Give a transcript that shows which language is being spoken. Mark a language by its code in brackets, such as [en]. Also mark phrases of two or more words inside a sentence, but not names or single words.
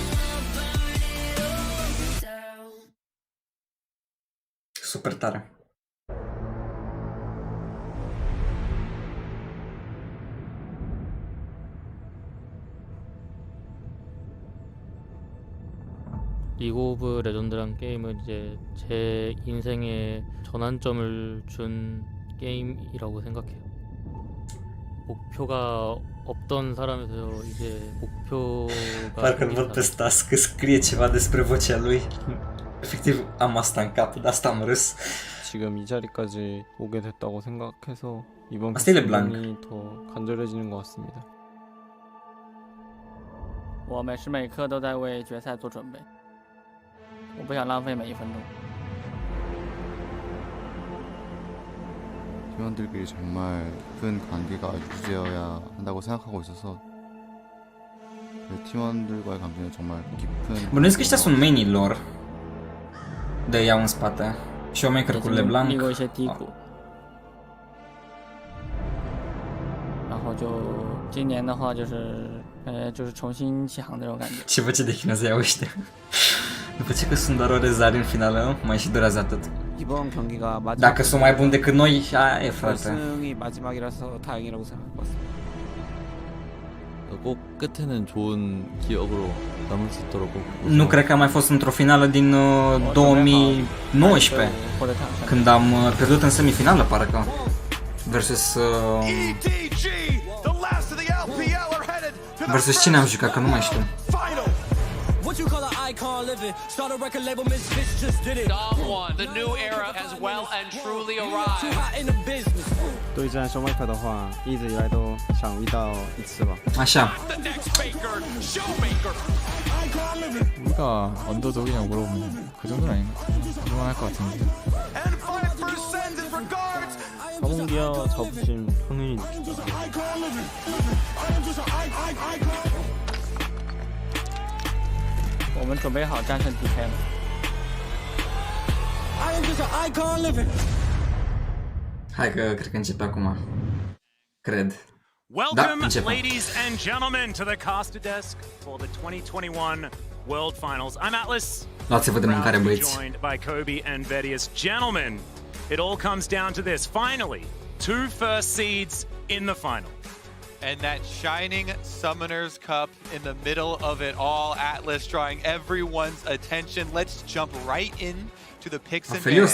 [ro] Super tare. [ko] 리그 오브 레전드란 게임은 이제 제 인생에 전환점을 준 게임이라고 생각해요. 목표가 없던 사람에서 이제 목표가 [ro] Parcă-l văd pe Stas că scrie ceva despre vocea lui. Efectiv am asta în cap, de asta am râs. [ko] 지금 이 자리까지 오게 됐다고 생각해서 이번 [ro] Asta e LeBlanc. [ko] 게임이 더 간절해지는 것 같습니다. [zh] 我每时每刻都在为决赛做准备，我不想浪费每一分钟。 [ko] 팀원들끼리 정말 큰 관계가 유지되어야 한다고 생각하고 있어서 팀원들과의 감정이 정말 깊은. [ro] Bănuiesc că ăștia sunt mainii lor. De iau în spate. Showmaker cu LeBlanc. [zh] 历过一些低谷，然后就今年的话就是重新起航那种感觉。 [ro] Ce voce de chineză iau ăștia. După ce că sunt doar ore zari în finală, mai și durează atât. Dacă sunt mai buni decât noi, aia e, frate. [ko] 꼭 끝에는 좋은 기억으로 남을 수 있도록 꼭 [ro] Nu cred că am mai fost într-o finală din 2019, când am pierdut în semifinală, parcă, versus versus cine am jucat, că nu mai știu. [en] What you call an icon living? Start a record label, Miss Bitch just did it. Dom 1, the new era has well and truly arrived. Too hot in the business. [zh] 对战show maker 的话，一直以来都想遇到一次吧。 [ro] Așa. [ko] 우리가 언더독이냐고 물어보면 그 정도는 아닌가? 그럴만할 것 같은데. 서문기어 접으신 확률이 높죠. [zh] 我们准备好战胜 DK 了。 [ro] Hai că cred că începe acum. Cred. [en] Welcome, ladies and gentlemen, to the caster desk for the 2021 World Finals. I'm Atlas. [ro] Luați-vă de mâncare, băieți. [en] Joined by Kobe and Vedius. Gentlemen, it all comes down to this. Finally, 2 first seeds in the final. And that shining Summoner's Cup in the middle of it all. Atlas drawing everyone's attention. Let's jump right in to the picks and bans.